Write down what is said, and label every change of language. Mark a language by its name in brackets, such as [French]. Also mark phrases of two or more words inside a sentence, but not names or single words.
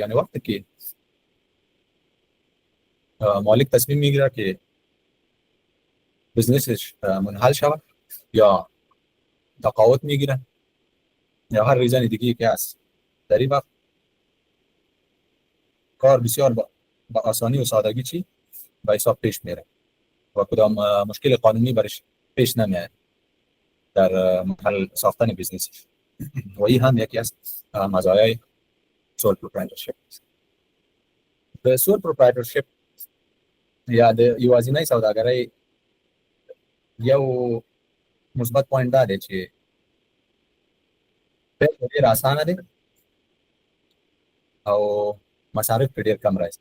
[Persian] یعنی وقتی که مالک تصمیم میگیره که بزنسش منحل شود یا تقاعد میگیره یا هر ریزن دیگه که هست، در این وقت کار بسیار با آسانی و سادگی چی به حساب پیش میره و کدام مشکل قانونی برش پیش نمیاد در محل ساختن بزنسش. و این هم یکی از مزایای [English] sole proprietorship [Persian] است. [Pashto] د [English] sole proprietorship [Pashto] یا د یوازینۍ سوداګرۍ یو مثبت پوینټ دا دی چې ډېر اسانه دی او مصارف ډېر کم راځي.